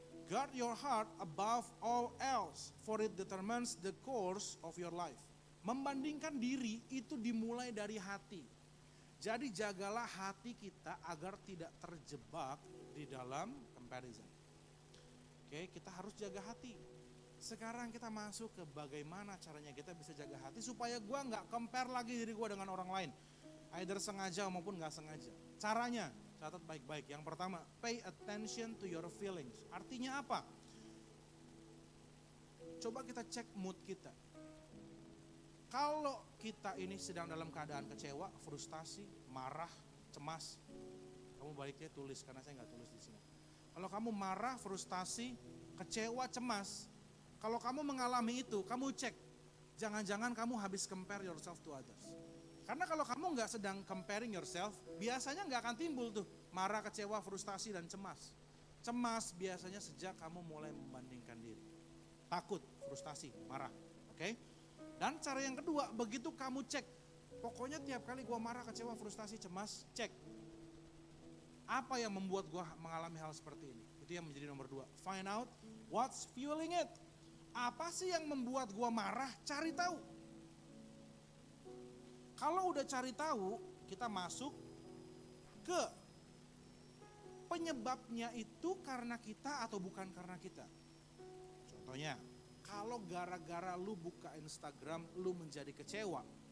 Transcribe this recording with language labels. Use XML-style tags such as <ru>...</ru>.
<en>Guard your heart above all else, for it determines the course of your life.</en> <id>Membandingkan diri itu dimulai dari hati. Jadi jagalah hati kita agar tidak terjebak di dalam comparison. Oke, kita harus jaga hati. Sekarang kita masuk ke bagaimana caranya kita bisa jaga hati supaya gue gak compare lagi diri gue dengan orang lain. Either sengaja maupun gak sengaja. Caranya, catat baik-baik. Yang pertama,</id> <en>pay attention to your feelings.</en> <id>Artinya apa? Coba kita cek mood kita. Kalau kita ini sedang dalam keadaan kecewa, frustasi, marah, cemas, kamu baiknya tulis karena saya nggak tulis di sini. Kalau kamu marah, frustasi, kecewa, cemas, kalau kamu mengalami itu, kamu cek, jangan-jangan kamu habis</id> <en>compare yourself to others.</en> <id>Karena kalau kamu nggak sedang</id> <en>comparing yourself,</en> <id>biasanya nggak akan timbul tuh marah, kecewa, frustasi dan cemas. Cemas biasanya sejak kamu mulai membandingkan diri, takut, frustasi, marah, oke? Dan cara yang kedua, begitu kamu cek, pokoknya tiap kali gua marah, kecewa, frustasi, cemas, cek. Apa yang membuat gue mengalami hal seperti ini? Itu yang menjadi nomor 2.</id> <en>Find out what's fueling it.</en> <id>Apa sih yang membuat gue marah? Cari tahu. Kalau udah cari tahu, kita masuk ke penyebabnya itu karena kita atau bukan karena kita. Contohnya, kalau gara-gara lu buka Instagram, lu menjadi kecewa.</id>